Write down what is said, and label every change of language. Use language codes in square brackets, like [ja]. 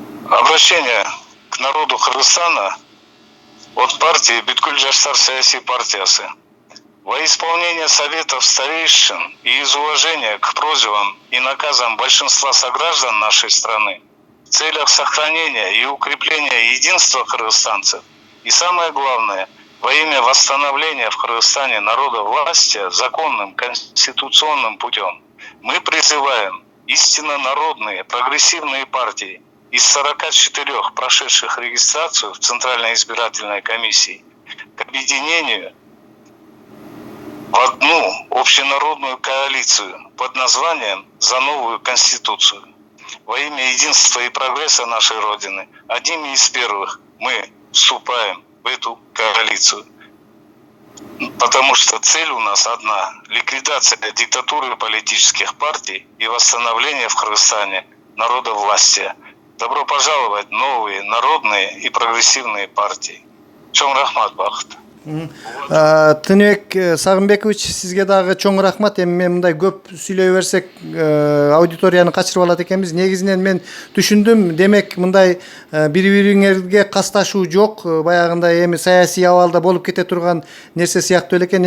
[ru] Обращение к народу Кыргызстана от партии «Бүткүл жаштар саясий партиясы». Во исполнение советов старейшин и из уважения к просьбам и наказам большинства сограждан нашей страны в целях сохранения и укрепления единства кыргызстанцев и, самое главное, во имя восстановления в Кыргызстане народовластия законным конституционным путем, мы призываем истинно народные прогрессивные партии из 44 прошедших регистрацию в Центральной избирательной комиссии к объединению в одну общенародную коалицию под названием «За новую Конституцию». Во имя единства и прогресса нашей Родины одними из первых мы вступаем в эту коалицию. Потому что цель у нас одна – ликвидация диктатуры политических партий и восстановление в Кыргызстане народовластия. Добро пожаловать в новые народные и прогрессивные партии. [ky] Чоң рахмат, бакыт. Тыныбек Сагынбекович, сизге дагы чоң рахмат. Эми мен мындай көп сүйлөй берсек, аудиторияны качырып алат экенбиз. Негизинен мен түшүндүм. Демек, мындай бири-бириңерге касташуу жок. Баягындай эми саясий абалда болуп кете турган нерсе сыяктуу эле экен.